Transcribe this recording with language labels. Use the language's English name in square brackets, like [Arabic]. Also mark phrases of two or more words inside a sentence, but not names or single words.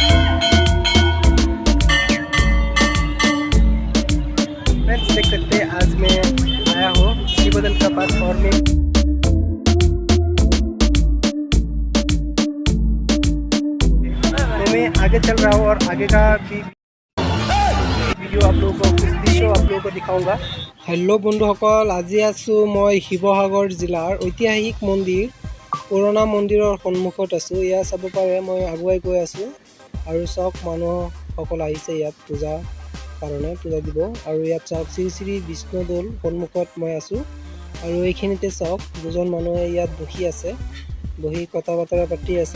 [Hindi] फ्रेंड्स देख सकते हैं आज मैं आया हूँ शिवदल का पास और मैं आगे चल रहा हूँ और आगे का भी वीडियो आप लोगों को कुछ दृश्य आप लोगों को दिखाऊंगा। [Assamese] हेलो बंधुসকল, আজি আছো মই শিৱসাগৰ জিলাৰ ঐতিহাসিক মন্দিৰ পুৰণা মন্দিৰৰ সন্মুখত আছো। ইয়া চাব পাৰে মই আগুৱাই গৈ আছো আৰু সব মানুহসকল আহিছে ইয়াত পূজা কাৰণে পূজা দিব। আৰু ইয়াত চাওক শ্ৰী শ্ৰী বিষ্ণুদৌল সন্মুখত মই আছো আৰু এইখিনিতে চাওক দুজন মানুহে ইয়াত বহি আছে, বহি কথা বতৰা পাতি আছে।